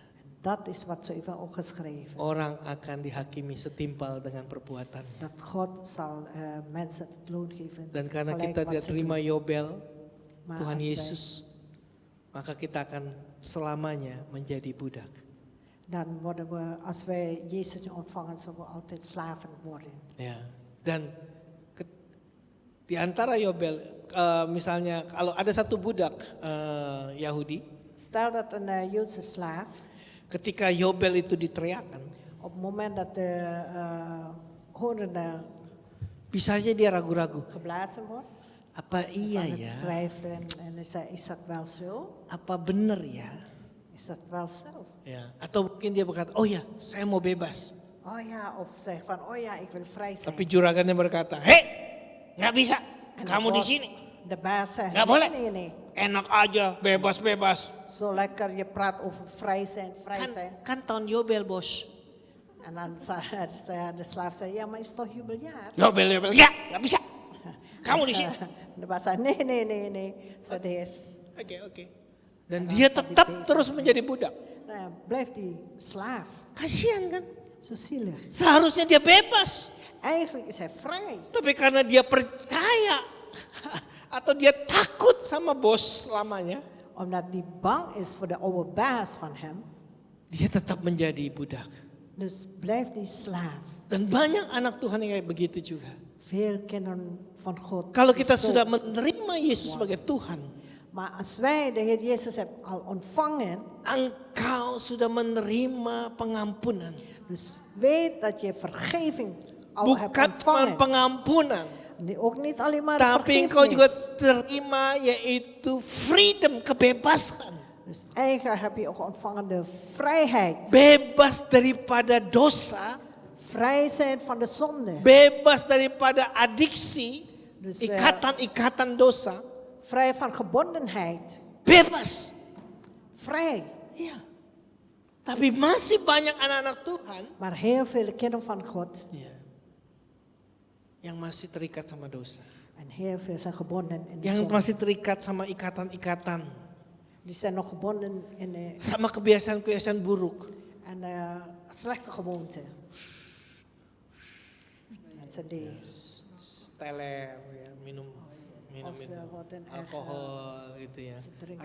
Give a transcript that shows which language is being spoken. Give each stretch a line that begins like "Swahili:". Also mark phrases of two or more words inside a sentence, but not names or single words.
Dutch: En Dat is wat zo even ook geschreven.
Indonesian: Orang akan dihakimi setimpal dengan perbuatan.
Dutch: Dat God zal mensen het loon geven.
Indonesian: Dan karena
Dutch: gelijk
Indonesian: kita
Dutch: wat
Indonesian: tidak
Dutch: ze
Indonesian: terima
Dutch: doen.
Indonesian: Yobel,
Dutch: Maar
Indonesian: Tuhan
Dutch: als wij-
Indonesian: Yesus, maka kita akan selamanya menjadi budak.
Dutch: Dan worden we, als wij Jezus ontvangen, zullen we altijd slaven worden.
Indonesian: Ya. Dan di antara Yobel, misalnya kalau ada satu budak Yahudi,
Dutch: Stel dat een Joodse slaaf,
Indonesian: ketika Yobel itu diteriakkan,
Dutch: op het moment dat de horen
Indonesian: bisa aja dia ragu-ragu.
Dutch: geblazen wordt,
Indonesian: Apa iya
Dutch: zal
Indonesian: ya?
Dutch: het twijfelen en hij zei, is dat wel zo?
Indonesian: Apa bener ya?
Dutch: Is dat wel zo?
Indonesian: Ya. Atau mungkin dia berkata, oh ya, saya mau bebas.
Dutch: Oh ja, of zeg van, oh ja, ik wil vrij zijn.
Indonesian: Tapi juragannya berkata, hei, nggak bisa.
Dutch: En de
Indonesian: Kamu di bos- sini.
Dutch: De baas zegt,
Indonesian: Nggak boleh.
Dutch: nee.
Indonesian: Enak aja, bebas-bebas.
Dutch: Zo lekker, je praat over vrij zijn.
Indonesian: Kan tahun Yobel bos.
Dutch: En dan zei de slaaf zei, ja, maar is toch jubeljaar?
Indonesian: Yobel, ya, nggak bisa. Kamu di sini.
Dutch: De baas zei, nee. Zei de heer.
Indonesian: Oke. Dan dia tetap terus menjadi budak.
Dutch: Nou, blijft die slaaf.
Indonesian: Kasihan kan?
Dutch: Zo zielig.
Indonesian: Seharusnya dia bebas.
Dutch: Eigenlijk is hij vrij.
Indonesian: Tapi karena dia percaya atau dia takut sama bos selamanya,
Dutch: Omdat hij bang is voor de oude baas van hem.
Indonesian: dia tetap menjadi budak.
Dutch: Dus blijft die slaaf.
Indonesian: Dan banyak anak Tuhan yang kayak begitu juga.
Dutch: Veel kinderen van God.
Indonesian: Kalau kita
Dutch: vervolgd.
Indonesian: sudah menerima Yesus sebagai Tuhan,
Dutch: Maar als wij de Heer Jezus hebben al ontvangen.
Indonesian: engkau sudah menerima pengampunan.
Dutch: Dus weet dat je vergeving al hebt
Indonesian: Bukan cuma
Dutch: ontvangen.
Indonesian: pengampunan,
Dutch: Nee, ook niet alleen maar
Indonesian: tapi engkau juga
Dutch: vergiffenis.
Indonesian: terima yaitu freedom, kebebasan.
Dutch: Dus eigenlijk heb je ook ontvangen de vrijheid.
Indonesian: Bebas daripada dosa,
Dutch: Vrij zijn van de zonde.
Indonesian: bebas daripada adiksi,
Dutch: Dus
Indonesian: ikatan-ikatan dosa.
Dutch: vrij van gebondenheid.
Indonesian: Bebas.
Dutch: Vrij.
Indonesian: Iya. Tapi masih banyak anak-anak Tuhan
Dutch: Maar heel veel kinderen van God.
Indonesian: yang masih terikat sama dosa.
Dutch: En heel veel zijn gebonden in de
Indonesian: Yang
Dutch: zonde.
Indonesian: masih terikat sama ikatan-ikatan.
Dutch: Die zijn nog gebonden in de
Indonesian: Sama kebiasaan-kebiasaan buruk.
Dutch: en slechte gewoonten. Mensen die
Indonesian: Teler, ya, minum
Dutch: Als ze
Indonesian: itu
Dutch: worden erg,
Indonesian: alkohol gitu ya.
Dutch: ze drinken